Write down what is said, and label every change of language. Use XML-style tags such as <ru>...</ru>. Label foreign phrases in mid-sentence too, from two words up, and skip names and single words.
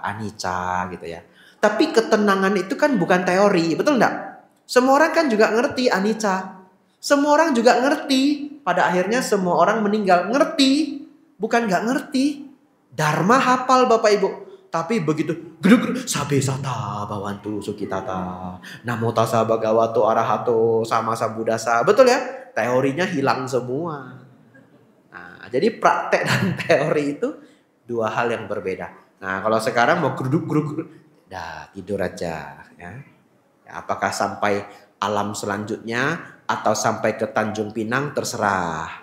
<id>Anicca gitu ya. Tapi ketenangan itu kan bukan teori, betul enggak? Semua orang kan juga ngerti anicca. Semua orang juga ngerti. Pada akhirnya semua orang meninggal. Ngerti, bukan enggak ngerti. Dharma hafal Bapak Ibu. Tapi begitu gedug</id> <pi>sabe sata bawantu sukitata. Namo tassa bhagavato arahato sama sambuddhasa.</pi> <id>Betul ya? Teorinya hilang semua. Nah, jadi praktek dan teori itu dua hal yang berbeda. Nah, kalau sekarang mau geruduk, dah tidur aja ya. Apakah sampai alam selanjutnya atau sampai ke Tanjung Pinang terserah.</id>